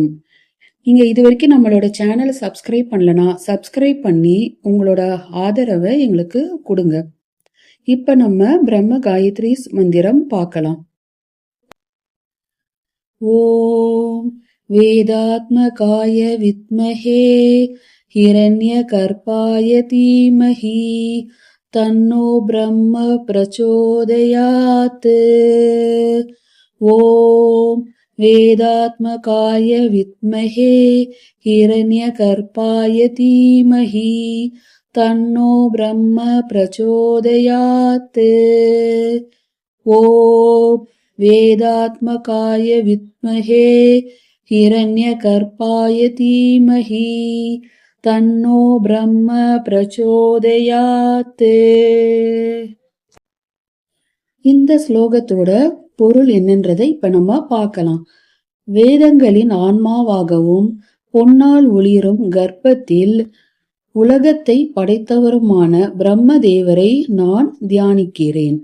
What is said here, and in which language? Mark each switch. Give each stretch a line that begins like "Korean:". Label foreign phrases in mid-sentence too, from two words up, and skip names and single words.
Tamil: நீங்க இது வரைக்கும் நம்மளோட சேனலை சப்ஸ்கிரைப் பண்ணலனா சப்ஸ்கிரைப் பண்ணி உங்களோட ஆதரவை எங்களுக்கு கொடுங்க. இப்ப நம்ம பிரம்ம காயத்ரி மந்திரம் பார்க்கலாம்.
Sanskrit: ओम् वेदात्मकाय विद्महे हिरण्यकर्पाय धीमहि तन्नो ब्रह्म प्रचोदयात्। ॐ वेदात्मकाय विद्महे हिरण्यकर्पाय धीमहि तन्नो ब्रह्म प्रचोदयात्। ॐ वेदात्मकाय विद्महे हिरण्यकर्पाय धीमहि तन्नो ब्रह्म प्रचोदयात्.
Tamil: இந்த ஸ்லோகத்தோட பொருள் என்னன்றதை இப்ப நம்ம பார்க்கலாம். வேதங்களின் ஆன்மாவாகவும் பொன்னால் ஒளிரும் கர்ப்பத்தில் உலகத்தை படைத்தவருமான பிரம்ம தேவரை நான் தியானிக்கிறேன்.